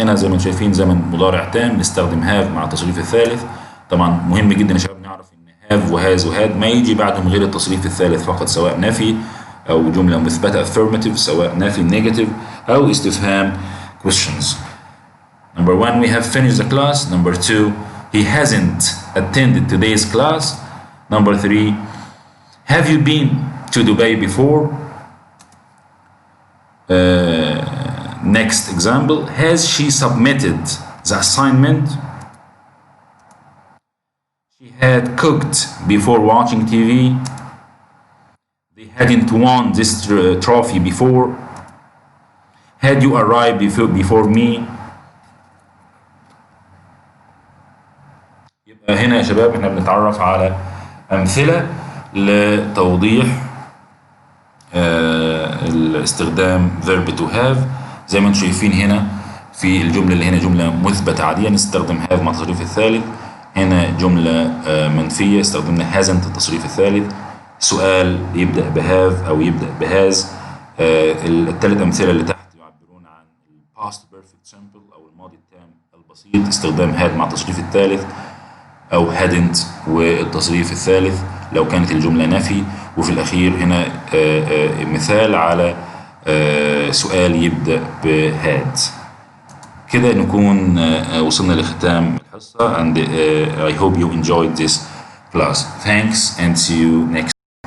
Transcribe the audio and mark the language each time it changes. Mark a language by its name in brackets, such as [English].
[Arabic] هنا زي ما انتم شايفين زمن مضارع تام نستخدم have مع التصريف الثالث. طبعا مهم جدا يا شباب نعرف ان have وhas وhad ما يجي بعدهم غير التصريف الثالث فقط، سواء نفي أو جملة مثبتة affirmative، سواء نفي negative أو استفهام questions. [English] Number one, we have finished the class. Number two, he hasn't attended today's class. Number three, have you been to Dubai before? Next example, has she submitted the assignment? She had cooked before watching TV. They hadn't won this trophy before. Had you arrived before me? [Arabic] يبقى هنا يا شباب احنا بنتعرف على أمثلة لتوضيح الاستخدام verb to have. زي ما انتم شايفين هنا في الجملة اللي هنا جملة مثبتة عادية نستخدم have مع التصريف الثالث. هنا جملة منفية استخدمنا hasn't التصريف الثالث. سؤال يبدأ بهاف أو يبدأ بهاز. الثلاث أمثلة اللي تحت يعبرون عن past perfect simple أو الماضي التام البسيط استخدام had مع التصريف الثالث أو hadn't والتصريف الثالث لو كانت الجملة نفي. وفي الأخير هنا مثال على سؤال يبدأ بهاد. كده نكون وصلنا لختام الحصة [English] and I hope you enjoyed this class. Thanks and see you next